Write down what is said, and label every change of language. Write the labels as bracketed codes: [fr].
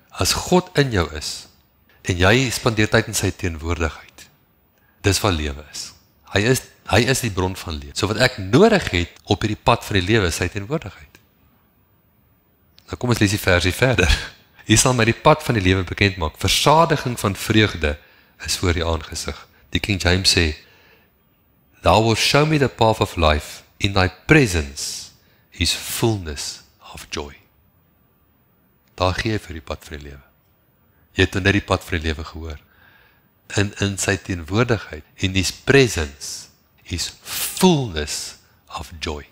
[af] As God in jou is, en jy spandeer tyd in sy teenwoordigheid, dis wat lewe is. Hy is die bron van lewe. So wat ek nodig het op hierdie pad van die lewe is sy teenwoordigheid. Nou kom ons lees die versie verder. Hy sal my die pad van die lewe bekend maak. Versadiging van vreugde is voor die aangesig. [en] Die King James sê, "Thou will show me the path of life. In thy presence is fullness of joy." [af] Daar gee jy vir die pad van die lewe. Jy het net die pad van die lewe gehoor. In sy teenwoordigheid, [en] in his presence, is fullness of joy.